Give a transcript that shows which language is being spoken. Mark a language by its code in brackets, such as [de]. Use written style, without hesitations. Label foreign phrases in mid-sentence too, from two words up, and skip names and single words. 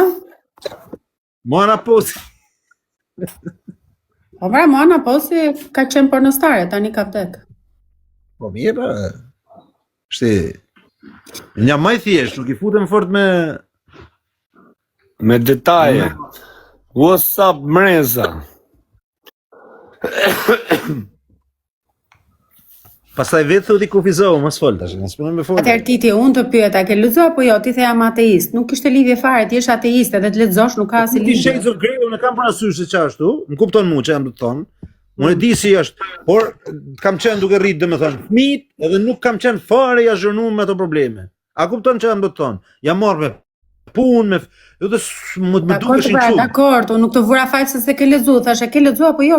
[sq] Mona Pozi. Po pra, Mona Pozi ka qenë pornostare, tani ka vdek. Po mirë, shti, një më i thjesht, nuk i futem fort me... Me detaje. [en] What's up, [sq] mreza? Pastaj vetë thotë i kufizohu, mos fol tash, mos punon me fort. Atëherë Titi, unë të pyeta, ke lexuar apo jo? Ti the jam ateist. Nuk kishte lidhje fare, ti je ateist, edhe të lexosh nuk ka asnjë Ti lidhje. Shades of Grey, unë kam parasysh se çfarë ashtu, më kupton mua çfarë jam të thonë. Unë e di si është, por kam qenë duke rrit, domethënë, fëmijët, edhe nuk kam qenë fare i azhurnuar me ato probleme. A kupton çfarë jam të thonë? Jam marrë me punë, me më dukeshin kështu. kështu. Dakor, unë nuk të vura fakt se ke lexuar, thashë ke lexuar apo jo?